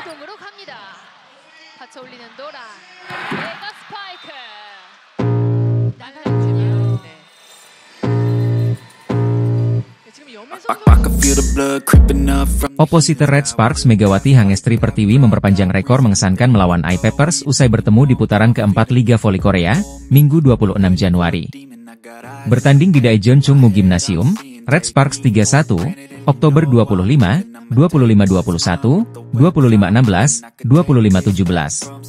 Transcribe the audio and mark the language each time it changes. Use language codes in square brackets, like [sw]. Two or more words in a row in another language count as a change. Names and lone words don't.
[ko] 이동으로 갑니다. 받쳐 올리는 노란 메가 스파이크. 나가는군요. 네. 지금 [id] Opositor Red Sparks Megawati Hangestri Pertiwi memperpanjang rekor mengesankan melawan I-Papers usai bertemu di putaran keempat Liga Voli Korea, Minggu 26 Januari. Bertanding di Daejeon Chungmu Gymnasium, Red Sparks 3-1, Oktober 25, 25-21, 25-16, 25-17.